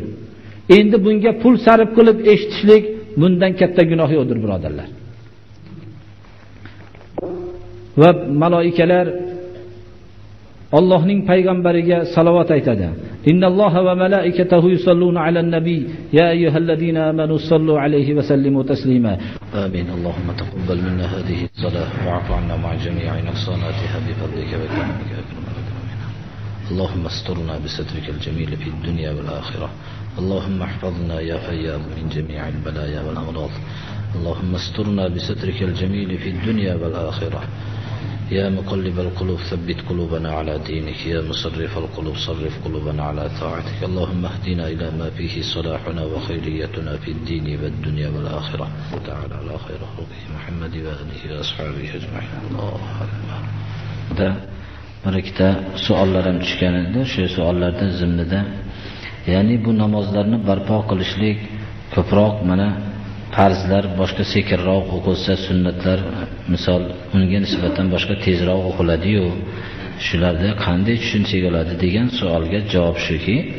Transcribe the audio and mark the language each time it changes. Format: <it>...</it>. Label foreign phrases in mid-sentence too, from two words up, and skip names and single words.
<uz>Endi bunga pul sarf qilib eshitishlik bundan katta gunoh yo'qdir, birodarlar. Va malaikalar Allohning payg'ambariga salovat aytadi.</uz> <ar>إن الله وملائكته يصلون على النبي يا أيها الذين آمنوا صلوا عليه وسلموا تسليما آمين. اللهم تقبل منا هذه الصلاة واعف عنا مع جميع نقصاناتها بفضلك وكرمك يا أكرم الأكرمين. اللهم استرنا بسترك الجميل في الدنيا والآخرة. اللهم احفظنا يا فياض من جميع البلايا والأمراض. اللهم استرنا بسترك الجميل في الدنيا والآخرة. يا مقلب القلوب ثبت قلوبنا على دينك يا مصرف القلوب صرف قلوبنا على طاعتك اللهم اهدنا إلى ما فيه صلاحنا وخيريتنا في الدين والدنيا والآخرة تعالى على خير خلقه محمد وآله وأصحابه أجمعين الله أكبر.</ar> <uz>Da bir ikkita savollar ham tushgan edi. Shu savollardan zimnida ya'ni bu namozlarni barpo qilishlik ko'proq mana farzlar boshqa sekinroq o'qilsa, sunnatlar misol unga nisbatan boshqa tezroq o'qiladi-yu, shularda qanday tushunchaga oladi degan savolga javob shuki,</uz>